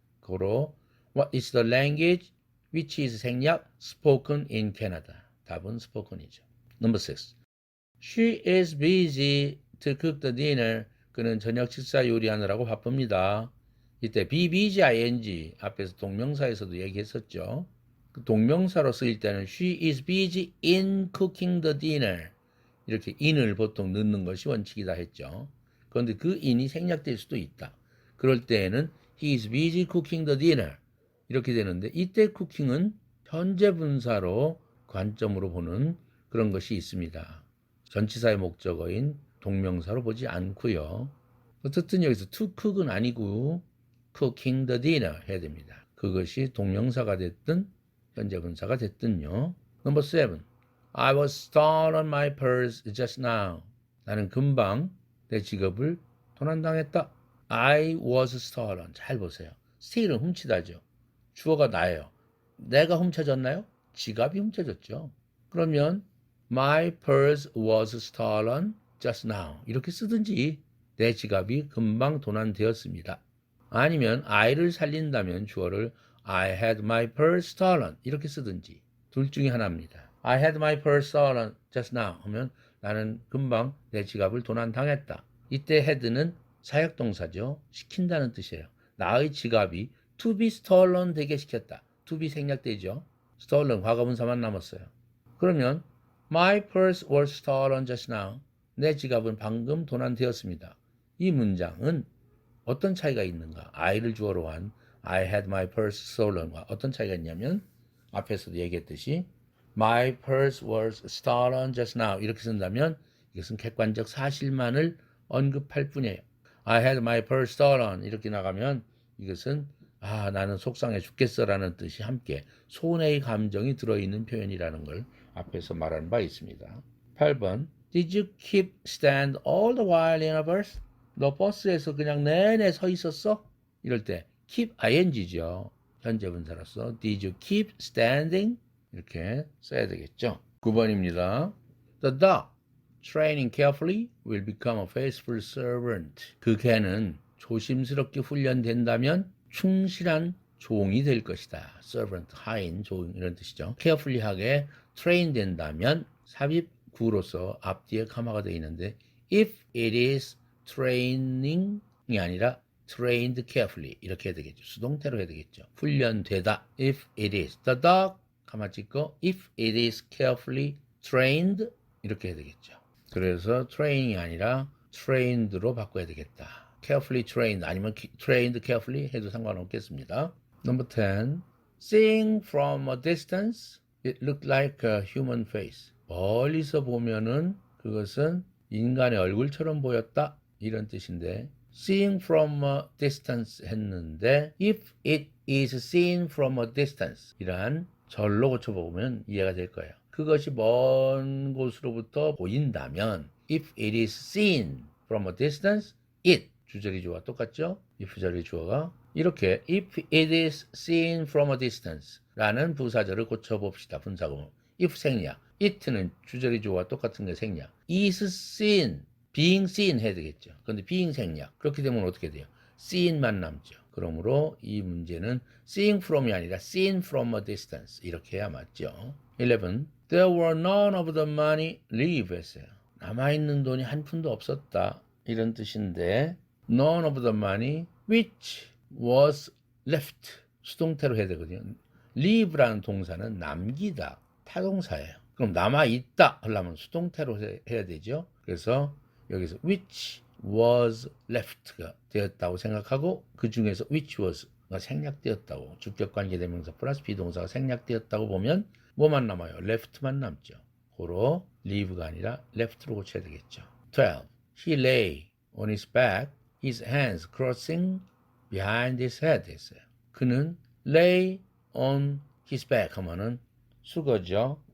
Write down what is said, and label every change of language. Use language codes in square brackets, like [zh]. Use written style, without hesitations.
[en] 그로 What is the language which is 생략 spoken in Canada? [ko] 답은 spoken이죠. [en] Number 6. She is busy to cook the dinner. [ko] 그는 저녁 식사 요리하느라고 바쁩니다. 이때 be busy ing 앞에서 동명사에서도 얘기했었죠. 동명사로 쓰일 때는 [en] she is busy in cooking the dinner [ko] 이렇게 in을 보통 넣는 것이 원칙이다 했죠. 그런데 그 in이 생략될 수도 있다. 그럴 때에는 [en] he is busy cooking the dinner [ko] 이렇게 되는데 이때 cooking은 현재 분사로 관점으로 보는 그런 것이 있습니다. 전치사의 목적어인 동명사로 보지 않고요. 어쨌든 여기서 to cook은 아니고 [en] cooking the dinner [ko] 해야 됩니다. 그것이 동명사가 됐든 현재 분사가 됐든요. [en] Number 7. I was stolen my purse just now. [ko] 나는 금방 내 지갑을 도난당했다. [en] I was stolen. [ko] 잘 보세요. steal은 훔치다죠. 주어가 나예요. 내가 훔쳐졌나요? 지갑이 훔쳐졌죠. [en] 그러면 my purse was stolen just now. [ko] 이렇게 쓰든지 내 지갑이 금방 도난되었습니다. 아니면 I를 살린다면 주어를 [en] I had my purse stolen [ko] 이렇게 쓰든지 둘 중에 하나입니다. [en] I had my purse stolen just now [ko] 하면 나는 금방 내 지갑을 도난당했다. 이때 had는 사역동사죠. 시킨다는 뜻이에요. 나의 지갑이 [en] to be stolen [ko] 되게 시켰다. to be 생략되죠. stolen 과거분사만 남았어요. [en] 그러면 my purse was stolen just now. [ko] 내 지갑은 방금 도난되었습니다. 이 문장은 어떤 차이가 있는가? I를 주어로 한 [en] I had my purse stolen [ko] 과 어떤 차이가 있냐면 앞에서도 얘기했듯이 [en] my purse was stolen just now [ko] 이렇게 쓴다면 이것은 객관적 사실만을 언급할 뿐이에요. [en] I had my purse stolen [ko] 이렇게 나가면 이것은 나는 속상해 죽겠어라는 뜻이 함께 손해의 감정이 들어있는 표현이라는 걸 앞에서 말한 바 있습니다. [en] 8번 Did you keep stand all the while in a bus? [ko] 너 버스에서 그냥 내내 서 있었어? 이럴 때 keep ing죠. 현재 분사로서 [en] Did you keep standing? [ko] 이렇게 써야 되겠죠. 9번입니다. [en] The dog, training carefully, will become a faithful servant. [ko] 그 개는 조심스럽게 훈련된다면 충실한 종이 될 것이다. servant, 하인, 종 이런 뜻이죠. carefully하게 train 된다면 삽입 구로서 앞뒤에 카마가 되어 있는데 [en] if it is training [ko] 이 아니라 [en] trained carefully [ko] 이렇게 해야 되겠죠. 수동태로 해야 되겠죠. 훈련되다. [en] if it is the dog [ko] 가마 찍고 [en] if it is carefully trained [ko] 이렇게 해야 되겠죠. 그래서 training이 아니라 trained로 바꿔야 되겠다. [en] carefully trained 아니면 trained carefully [ko] 해도 상관없겠습니다. [en] Number 10. Seeing from a distance, it looked like a human face. [ko] 멀리서 보면은 그것은 인간의 얼굴처럼 보였다. 이런 뜻인데 [en] seeing from a distance [ko] 했는데 [en] if it is seen from a distance [ko] 이란 절로 고쳐보면 이해가 될 거예요. 그것이 먼 곳으로부터 보인다면 [en] if it is seen from a distance [ko] it 주절이 주어가 똑같죠? if 절이 주어가 이렇게 [en] if it is seen from a distance [ko] 라는 부사절을 고쳐봅시다. 분사구문 if 생략 it는 주절이 주어가 똑같은 게 생략 [en] is seen being seen [ko] 해야 되겠죠. 그런데 being 생략 그렇게 되면 어떻게 돼요? seen만 남죠. 그러므로 이 문제는 seeing from이 아니라 [en] seen from a distance [ko] 이렇게 해야 맞죠. 11. [en] There were none of the money leave 했어요. [ko] 남아있는 돈이 한 푼도 없었다. 이런 뜻인데 [en] none of the money which was left [ko] 수동태로 해야 되거든요. leave라는 동사는 남기다 타동사예요. 그럼 남아있다 하려면 수동태로 해야 되죠. 그래서 여기서 [en] which was left [ko] 가 되었다고 생각하고 그 중에서 which was가 생략되었다고 주격관계대명사 플러스 비동사가 생략되었다고 보면 뭐만 남아요? left만 남죠. 고로 leave가 아니라 left로 고쳐야 되겠죠. 12. [en] He lay on his back, his hands crossing behind his head 했어요. [ko] 그는 [en] lay on his back [ko] 하면은 수거죠.